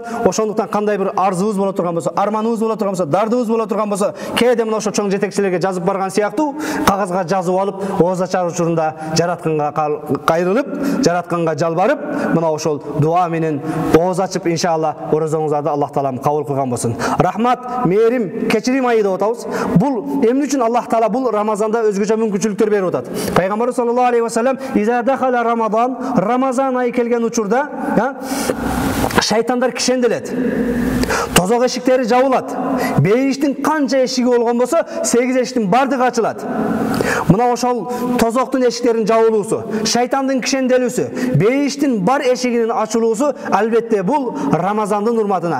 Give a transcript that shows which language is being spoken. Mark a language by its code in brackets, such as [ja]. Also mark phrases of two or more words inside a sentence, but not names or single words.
[ky] Ошондуктан кандай бир арзыбыз боло турган болсо, арманыбыз боло турган болсо, дардыбыз боло турган болсо, кээде мына ошо чоң жетекчилерге жазып барган сыяктуу кагазга жазып алып, ооз ачар учурунда жаратканга кайрылып, жаратканга жалбарып, мына ошол дуа менен ооз ачып, иншалла орозоңуздарды Аллах Таала кабыл кылган болсун. Рахмат, мээрим, кечирим айы деп атабыз. Бул эмне үчүн Аллах Таала бул Рамазанда өзгөчө мүмкүнчүлүктөр берип атат? Пайгамбар [ar] صلى الله عليه وسلم إذا دخل [ky] Рамазан айы келген учурда, шайтандар кишенделет. Тозок эшиктери жабылат. Бейиштин канча эшиги болгон болсо, 8 эшиктин бардыгы ачылат. Мына ошол тозоктун эшиктеринин жабылуусу, шайтандын кишенделүүсү, бейиштин бар эшигинин ачылуусу албетте бул Рамазандын урматына.